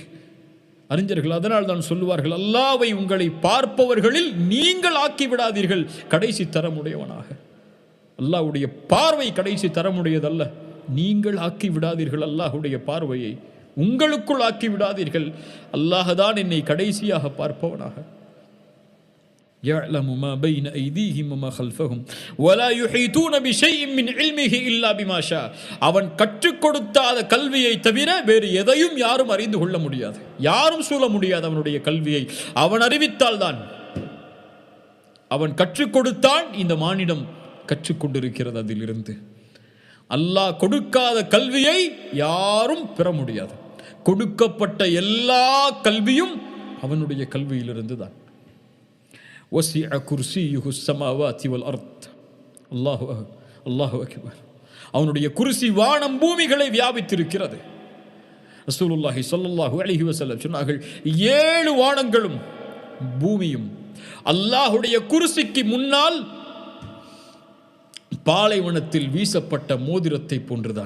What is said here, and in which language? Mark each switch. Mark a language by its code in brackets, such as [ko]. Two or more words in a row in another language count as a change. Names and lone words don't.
[ta] அறிஞர்கள் அதனால் தான் சொல்லுவார்கள், அல்லாஹ்வை உங்களை பார்ப்பவர்களில் நீங்கள் ஆக்கி விடாதீர்கள் கடைசி தரமுடையவனாக. அல்லாஹ்வுடைய பார்வை கடைசி தரமுடையதல்ல. நீங்கள் ஆக்கி விடாதீர்கள் அல்லாஹ்வுடைய பார்வையை, உங்களுக்குள் ஆக்கி விடாதீர்கள். அல்லாஹ் தான் என்னை கடைசியாக பார்ப்பவனாக. [ar] يعلم ما بين أيديهم وما خلفهم ولا يحيطون بشيء من علمه إلا بما شاء. [ta] அவன் கற்றுக் கொடுத்த கல்வியை தவிர வேறு எதையும் யாரும் அறிந்து கொள்ள முடியாது, யாரும் சூழ முடியாது. அவனுடைய கல்வியை அவன் அறிவித்தால் தான். அவன் கற்றுக் கொடுத்தான், இந்த மானிடம் கற்றுக்கொண்டிருக்கிறது. அதிலிருந்து அல்லாஹ் கொடுக்காத கல்வியை யாரும் பெற முடியாது. கொடுக்கப்பட்ட எல்லா கல்வியும் அவனுடைய கல்வியிலிருந்து தான். [ar] وسع كرسيه السماوات والأرض. الله أكبر. [ta] அவனுடைய குர்சி வானம் பூமிகளை வியாபித்திருக்கிறது. [ar] رسول الله صلى الله عليه وسلم [ta] சொன்னார்கள், 7 வானங்களும் பூமியும் அல்லாஹுடைய குர்சிக்கு முன்னால் பாலைவனத்தில் வீசப்பட்ட மோதிரத்தை போன்றுதான்.